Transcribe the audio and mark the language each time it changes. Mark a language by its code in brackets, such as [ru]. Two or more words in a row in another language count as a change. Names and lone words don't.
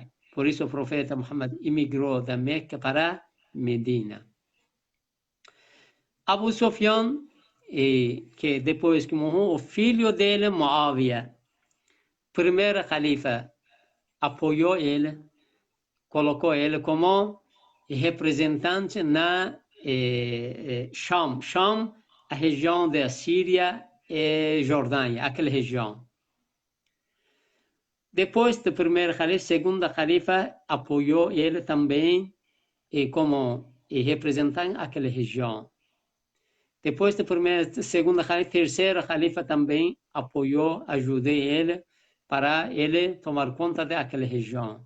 [pt] Por isso o profeta Muhammad imigrou da Meca para Medina. Abu Sufyan, que depois que morreu, o filho dele, Muawiyah, primeiro califa, apoiou ele, colocou ele como representante na Sham. Sham, a região da Síria e Jordânia, aquela região. Depois do primeiro califa, segundo califa, apoiou ele também como representante daquela região. Depois do primeiro, segundo califa, terceiro califa também apoiou, ajudou ele para ele tomar conta daquela região.